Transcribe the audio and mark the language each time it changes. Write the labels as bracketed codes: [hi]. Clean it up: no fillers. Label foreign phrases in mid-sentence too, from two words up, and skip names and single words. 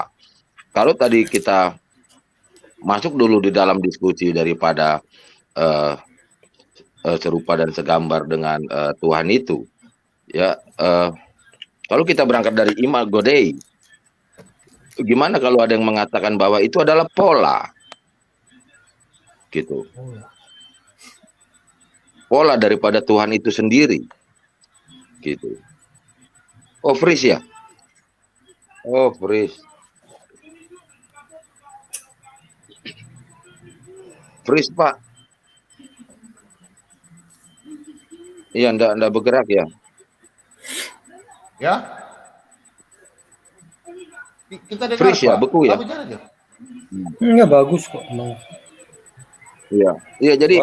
[id] Kalau tadi kita masuk dulu di dalam diskusi daripada serupa dan segambar dengan Tuhan itu, ya kalau kita berangkat dari [la] Imago Dei, [id] gimana kalau ada yang mengatakan bahwa itu adalah pola? Gitu. Pola daripada Tuhan itu sendiri. Gitu. Oh, Fris ya? Oh, Fris. Fris, Pak. Iya, enggak bergerak ya? Ya? Kita dengar, Fris ya, Pak. beku ya? Bicara aja. Enggak bagus kok. Iya, jadi